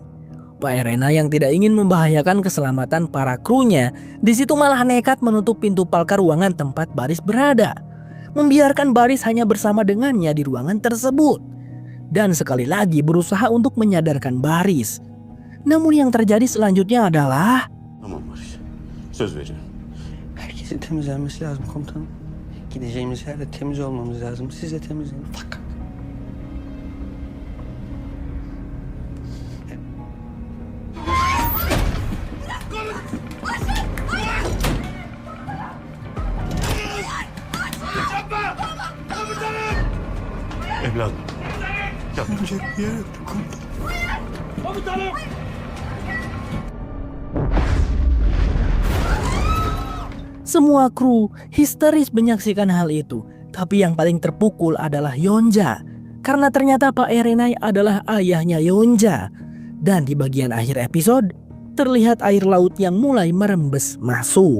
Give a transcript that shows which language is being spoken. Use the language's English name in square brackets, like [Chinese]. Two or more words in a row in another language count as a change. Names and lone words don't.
[Indonesian] Pak Erena yang tidak ingin membahayakan keselamatan para krunya, di situ malah nekat menutup pintu palka ruangan tempat Baris berada, membiarkan Baris hanya bersama dengannya di ruangan tersebut, dan sekali lagi berusaha untuk menyadarkan Baris. Namun yang terjadi selanjutnya adalah [Turkish] Tamam Barış. Söz veriyorum. Herkesin temizlenmesi lazım komutanım. Gideceğimiz yerde temiz olmamız lazım. Siz de temizleyin. Fakat Evladım. Yapma. yapacak bir yer yoktu komutanım. [Indonesian] semua kru histeris menyaksikan hal itu. Tapi yang paling terpukul adalah Yonja, karena ternyata Pak Erenai adalah ayahnya Yonja. Dan di bagian akhir episode, terlihat air laut yang mulai merembes masuk.